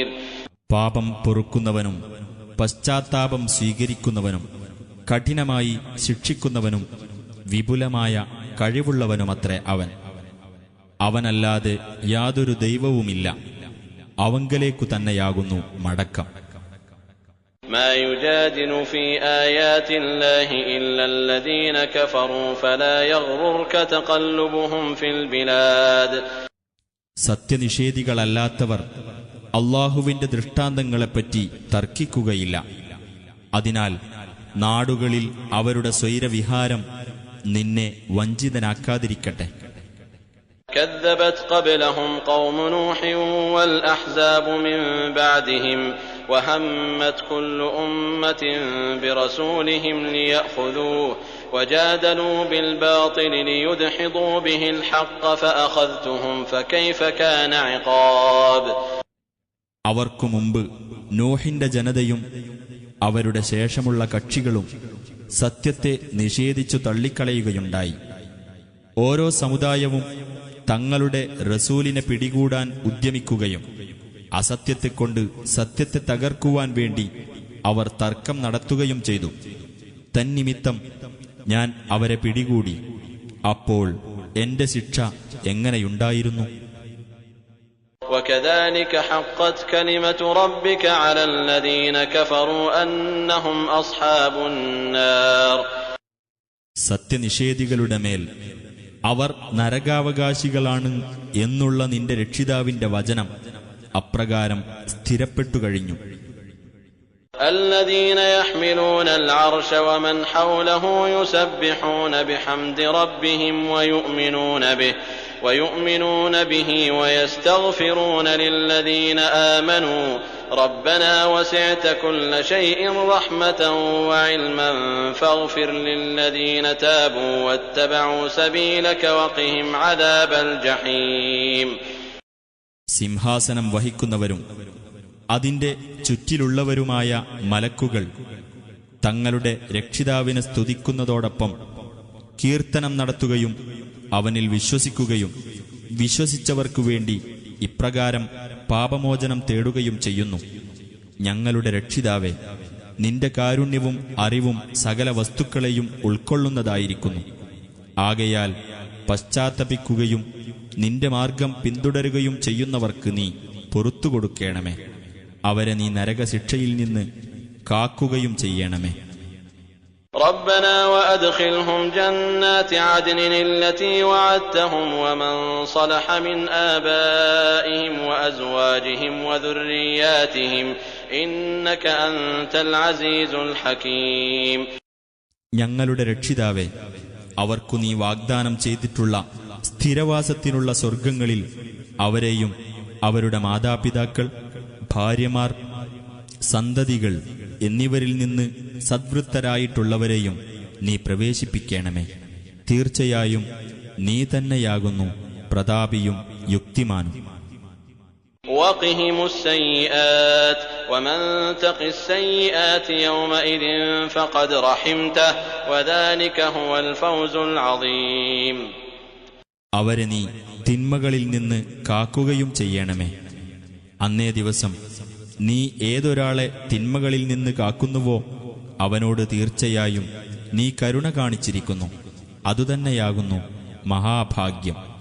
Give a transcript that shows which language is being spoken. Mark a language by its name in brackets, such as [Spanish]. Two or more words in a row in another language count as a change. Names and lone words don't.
[Malayalam] പാപം പൊറുക്കുന്നവനും പശ്ചാത്താപം സ്വീകരിക്കുന്നവനും കഠിനമായി ശിക്ഷിക്കുന്നവനും വിപുലമായ കഴിവുള്ളവനുമത്രേ അവൻ. അവനല്ലാതെ യാതൊരു ദൈവവുമില്ല, അവങ്കലേക്കു തന്നെയാകുന്നു മടക്കം. [Arabic] ما يجادل في آيات الله إلا الذين كفروا فلا يغررك تقلبهم في البلاد. [Malayalam] സത്യനിഷേധികളല്ലാത്തവർ അല്ലാഹുവിന്റെ ദൃഷ്ടാന്തങ്ങളെപ്പറ്റി തർക്കിക്കുകയില്ല. അതിനാൽ നാടുകളിൽ അവരുടെ സ്വൈരവിഹാരം നിന്നെ വഞ്ചിതനാക്കാതിരിക്കട്ടെ. [Arabic] كذبت قبلهم قوم نوح والأحزاب من بعدهم وهمت كل أمة برسولهم ليأخذوه وجادلوا بالباطل ليدحضوا به الحق فأخذتهم فكيف كان عقاب. [Malayalam] അവർക്കു മുമ്പ് നോഹിന്റെ ജനതയും അവരുടെ ശേഷമുള്ള കക്ഷികളും സത്യത്തെ നിഷേധിച്ചു തള്ളിക്കളയുകയുണ്ടായി. ഓരോ സമുദായവും തങ്ങളുടെ റസൂലിനെ പിടികൂടാൻ ഉദ്യമിക്കുകയും അസത്യത്തെക്കൊണ്ട് സത്യത്തെ തകർക്കുവാൻ വേണ്ടി അവർ തർക്കം നടത്തുകയും ചെയ്തു. തന്നിമിത്തം ഞാൻ അവരെ പിടികൂടി. അപ്പോൾ എന്റെ ശിക്ഷ എങ്ങനെയുണ്ടായിരുന്നു? [Arabic] وكذلك حقت كلمة ربك على الذين كفروا أنهم أصحاب النار. [Malayalam] സത്യനിഷേധികളുടെ മേൽ അവർ നരകാവകാശികളാണ് എന്നുള്ള നിന്റെ രക്ഷിതാവിന്റെ വചനം അപ്രകാരം സ്ഥിരപ്പെട്ടു കഴിഞ്ഞു. [Arabic] الذين يحملون العرش ومن حوله يسبحون بحمد ربهم ويؤمنون به ويستغفرون للذين آمنوا ربنا وسعت كل شيء رحمة وعلما فاغفر للذين تابوا واتبعوا سبيلك وقهم عذاب الجحيم. [Malayalam] സിംഹാസനം വഹിക്കുന്നവരും അതിന്റെ ചുറ്റിലുള്ളവരുമായ മലക്കുകൾ തങ്ങളുടെ രക്ഷിതാവിനെ സ്തുതിക്കുന്നതോടൊപ്പം കീർത്തനം നടത്തുകയും അവനിൽ വിശ്വസിക്കുകയും വിശ്വസിച്ചവർക്കു വേണ്ടി ഇപ്രകാരം പാപമോചനം തേടുകയും ചെയ്യുന്നു. ഞങ്ങളുടെ രക്ഷിതാവേ, നിന്റെ കാരുണ്യവും അറിവും സകല വസ്തുക്കളെയും ഉൾക്കൊള്ളുന്നതായിരിക്കുന്നു. ആകയാൽ പശ്ചാത്തപിക്കുകയും നിന്റെ മാർഗം പിന്തുടരുകയും ചെയ്യുന്നവർക്ക് നീ പൊറുത്തുകൊടുക്കേണമേ. അവരെ നീ നരകശിക്ഷയിൽ നിന്ന് കാക്കുകയും ചെയ്യണമേ. [Arabic] ربنا وأدخلهم جنات عدن التي وعدتهم ومن صلح من آبائهم وأزواجهم وذرياتهم إنك أنت العزيز الحكيم. [Malayalam] ഞങ്ങളുടെ രക്ഷിതാവേ, അവർക്കു നീ വാഗ്ദാനം ചെയ്തിട്ടുള്ള സ്ഥിരവാസത്തിനുള്ള സ്വർഗങ്ങളിൽ അവരെയും അവരുടെ മാതാപിതാക്കൾ, ഭാര്യമാർ, സന്തതികൾ എന്നിവരിൽ നിന്ന് സദ്വൃത്തരായിട്ടുള്ളവരെയും നീ പ്രവേശിപ്പിക്കണമേ. തീർച്ചയായും നീ തന്നെയാകുന്നു പ്രതാപിയും യുക്തിമാനും. [Arabic] وقهم السيئات ومن تق السيئات يومئذ فقد رحمته وذلك هو الفوز العظيم. [Malayalam] അവരെ നീ തിന്മകളിൽ നിന്ന് കാക്കുകയും ചെയ്യണമേ. അന്നേ ദിവസം നീ ഏതൊരാളെ തിന്മകളിൽ നിന്ന് കാക്കുന്നുവോ അവനോട് തീർച്ചയായും നീ കരുണ കാണിച്ചിരിക്കുന്നു. അതുതന്നെയാകുന്നു മഹാഭാഗ്യം.